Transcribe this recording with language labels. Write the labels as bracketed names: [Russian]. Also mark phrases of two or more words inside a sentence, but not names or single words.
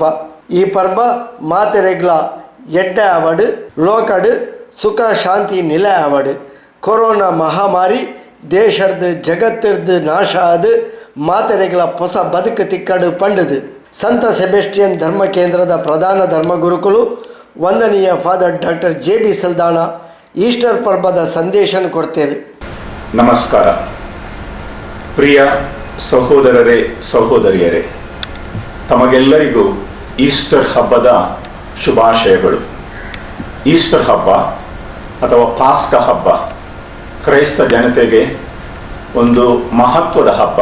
[Tulu] ಈ ಪರ್ಬ ಮಾತೆರೆಗ್ಲ ಎಡ್ಡೆ ಆವಡು ಲೋಕಡ್ ಸುಖ ಶಾಂತಿ ನಿಲೆ ಆವಡು. ಕೊರೋನಾ ಮಹಾಮಾರಿ ದೇಶದ ಜಗತ್ತಿರ್ದು ನಾಶ ಆದು ಮಾತೆರೆಗ್ಲ ಹೊಸ ಬದುಕು ತಿಕ್ಕಡು ಪಂಡದು. ಸಂತ ಸೆಬೆಸ್ಟಿಯನ್ ಧರ್ಮ ಕೇಂದ್ರದ ಪ್ರಧಾನ ಧರ್ಮಗುರುಕುಲು ವಂದನೀಯ ಫಾದರ್ ಡಾಕ್ಟರ್ JB ಸಲ್ದಾಣ ಈಸ್ಟರ್ ಪರ್ಬದ ಸಂದೇಶನ ಕೊಡ್ತೇವೆ. [Kannada] ನಮಸ್ಕಾರ ಪ್ರಿಯ ಸಹೋದರರೇ ಸಹೋದರಿಯರೇ, ತಮಗೆಲ್ಲರಿಗೂ ಈಸ್ಟರ್ ಹಬ್ಬದ ಶುಭಾಶಯಗಳು. ಈಸ್ಟರ್ ಹಬ್ಬ ಅಥವಾ ಪಾಸ್ಕ ಹಬ್ಬ ಕ್ರೈಸ್ತ ಜನತೆಗೆ ಒಂದು ಮಹತ್ವದ ಹಬ್ಬ.